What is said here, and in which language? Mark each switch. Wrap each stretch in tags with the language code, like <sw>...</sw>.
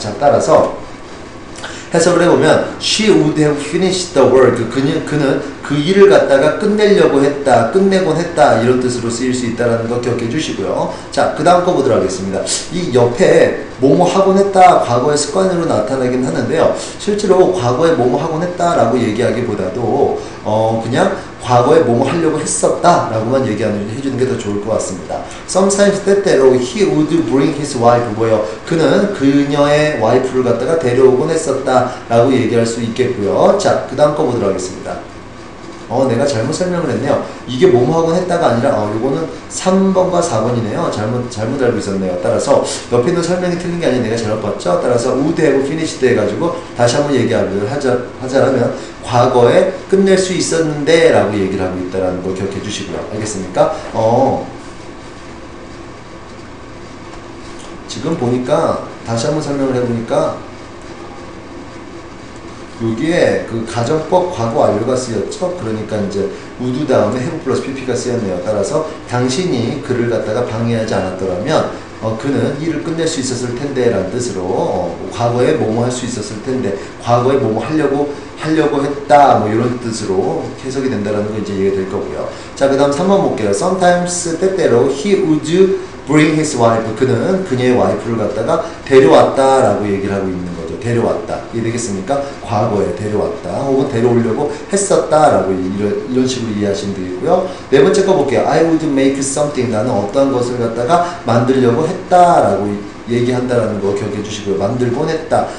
<ko>자, 따라서 해석을 해보면</ko> <en>She would have finished the work.</en> <ko>그는 그 일을 갖다가 끝내려고 했다, 끝내곤 했다 이런 뜻으로 쓰일 수 있다는 거 기억해 주시고요. 자, 그 다음 거 보도록 하겠습니다. 이 옆에 뭐뭐 하곤 했다 과거의 습관으로 나타나긴 하는데요. 실제로 과거에 뭐뭐 하곤 했다라고 얘기하기보다도 그냥 과거에 뭐뭐 하려고 했었다 라고만 해주는 게 더 좋을 것 같습니다.</ko> <en>Sometimes</en> <ko>때때로</ko> <en>he would bring his wife.</en> <ko>뭐예요? 그는 그녀의 와이프를 갖다가 데려오곤 했었다 라고 얘기할 수 있겠고요. 자, 그 다음 거 보도록 하겠습니다. 내가 잘못 설명을 했네요. 이게 뭐뭐 하곤 했다가 아니라 요거는 3번과 4번이네요. 잘못 알고 있었네요. 따라서 옆에 있는 설명이 틀린 게 아니라 내가 잘못 봤죠. 따라서 would have finished 해가지고 다시 한번 얘기를 하자면 과거에 끝낼 수 있었는데 라고 얘기를 하고 있다는 거 기억해 주시고요. 알겠습니까? 지금 보니까 다시 한번 설명을 해보니까 여기에 그 가정법 과거 완료가 쓰였죠. 그러니까 이제 would 다음에 have 플러스 pp가 쓰였네요. 따라서 당신이 그를 갖다가 방해하지 않았더라면 그는 일을 끝낼 수 있었을 텐데 라는 뜻으로 과거에 뭐뭐 할 수 있었을 텐데 과거에 뭐뭐 하려고 했다 뭐 이런 뜻으로 해석이 된다라는 거 이제 이해가 될 거고요. 자, 그 다음 3번 볼게요.</ko> <en>Sometimes</en> <ko>때때로</ko> <en>he would bring his wife.</en> <ko>그는 그녀의 와이프를 갖다가 데려왔다 라고 얘기를 하고 있는 거죠. 데려왔다. 이해되겠습니까? 과거에 데려왔다. 혹은 데려오려고 했었다 라고 이런 식으로 이해하시면 되겠고요. 네 번째 거 볼게요.</ko> <en>I would make something.</en> <ko>나는 어떠한 것을 갖다가 만들려고 했다 라고 얘기한다라는 거 기억해 주시고요. 만들곤 했다.</ko>